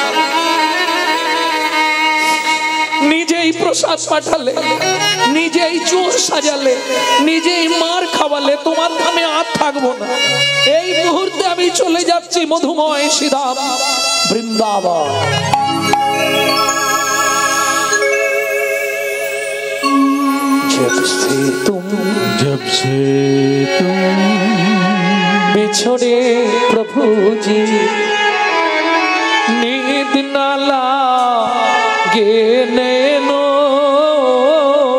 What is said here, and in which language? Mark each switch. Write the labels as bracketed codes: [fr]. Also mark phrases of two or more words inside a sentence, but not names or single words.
[bn] নিজেই প্রসাদ পাঠালে, নিজেই চোর সাজালে, নিজেই মার খাওয়ালে, তোমার ধামে আর থাকবো না। এই মুহূর্তে আমি চলে যাচ্ছি মধুময় শ্রীধাম বৃন্দাবন। [hi] जब से तुम बिछड़े प्रभु जी नींद न लागे नैनों